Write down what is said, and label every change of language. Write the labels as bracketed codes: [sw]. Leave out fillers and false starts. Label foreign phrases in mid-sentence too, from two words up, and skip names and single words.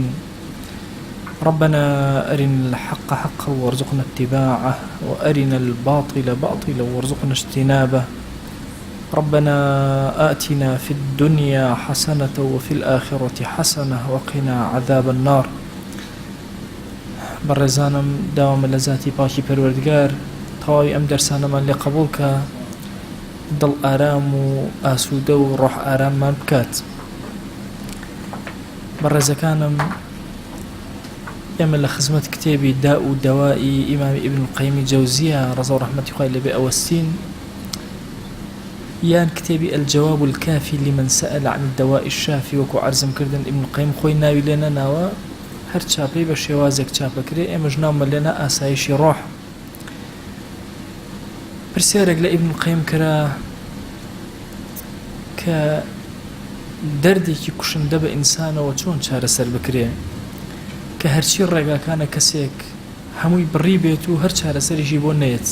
[ar] ربنا أرنا الحق حقا وارزقنا اتباعه، وأرنا الباطل باطلا وارزقنا اجتنابه. ربنا آتنا في الدنيا حسنة وفي الآخرة حسنة وقنا عذاب النار. [ckb] بەڕێزانم داوامە لە ذاتی پاکی پەروەردگار تەواوی ئەم دەرسانەمان لێ قبوڵکە، دڵ ئارام و ئاسوودە و ڕۆح ئاراممان بکات. بەڕێزەکانم، ئێمە لە خزمەت کتێبی دا و دەوایی ئیمامی ئیبن القەیمی جەوزیە ڕەزا و ڕەحمەتی خوای لێبێ ئەوەستین، یان کتێبی الجواب الكافي لمن سأل عن الدواء الشافي. وەکو عەرزم کردن ئیبن القەیم خۆی ناوی لێ نەناوە، هەر چاپەی بە شێوازێک چاپەکرێ، ئێمەش ناومە لێنە ئاسایشی ڕۆح. پرسیارێک لە ئیبن القەیم کرا کە دەردێکی کوشندە بە ئینسانەوە چۆن چارەسەر بکرێ، کە هەرچی ڕێگاکانە کەسێک هەمووی بڕی بێت و هەر چارەسەریشی بۆ نەیەت.